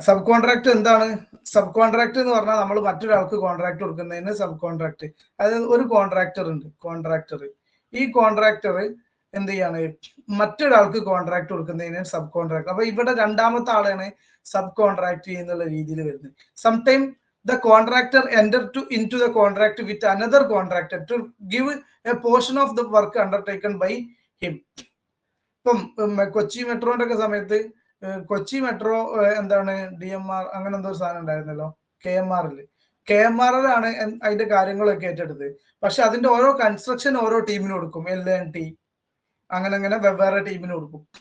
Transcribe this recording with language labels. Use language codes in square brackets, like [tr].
[ml] Sub contract എന്താണ്? Sub contract എന്ന് പറഞ്ഞാൽ നമ്മൾ മറ്റൊരാൾക്ക് കോൺട്രാക്ട് കൊടുക്കുന്നതിന് സബ് കോൺട്രാക്ട്. അതായത് ഒരു കോൺട്രാക്ടർ ഉണ്ട്, ഈ കോൺട്രാക്ടർ എന്ത് ചെയ്യാണ് മറ്റൊരാൾക്ക് കോൺട്രാക്ട് കൊടുക്കുന്നതിന് സബ് കോൺട്രാക്ട്. അപ്പൊ ഇവിടെ രണ്ടാമത്തെ ആളാണ് സബ് കോൺട്രാക്ട് എന്നുള്ള രീതിയിൽ വരുന്നത്. [en] Sometime the contractor enter into the contract with another contractor to give a portion of the work undertaken by him. [ml] ഇപ്പം കൊച്ചി മെട്രോന്റെ ഒക്കെ സമയത്ത് കൊച്ചി മെട്രോ എന്താണ് DMR അങ്ങനെ എന്തോ ഒരു സാധനം ഉണ്ടായിരുന്നല്ലോ, KMRലാണ് അതിന്റെ കാര്യങ്ങളൊക്കെ ഏറ്റെടുത്ത്. പക്ഷെ അതിന്റെ ഓരോ കൺസ്ട്രക്ഷൻ ഓരോ ടീമിന് കൊടുക്കും. L&T അങ്ങനെ വെവ്വേറെ ടീമിന് കൊടുക്കും.